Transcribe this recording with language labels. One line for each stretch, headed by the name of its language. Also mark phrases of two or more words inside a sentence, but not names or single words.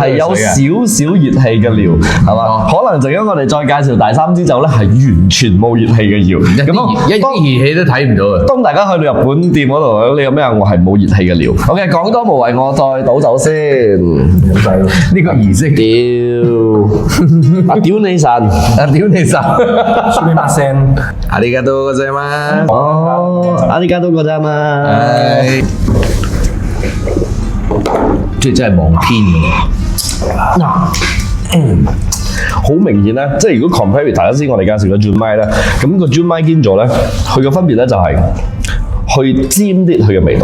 Cantonese: 係有少少熱氣嘅料，係嘛？可能陣間我哋再介紹第3支酒咧，係完全冇熱氣嘅料。一啲熱氣都睇唔到啊！當大家去到日本店嗰度，你有咩啊？我係冇熱氣嘅料。OK， 講多無謂，我再倒酒先。呢個儀式屌你神！屌你神！
Japanese: すみません。ありがとうございます。哦，ありがとうございます。
Cantonese: 即係真係望天㗎。好明顯咧，即係如果 compare 大家知我哋介紹嘅 Junmai 咧，咁個 Junmai Ginjo咧，佢嘅分別咧就係去尖啲佢嘅味道。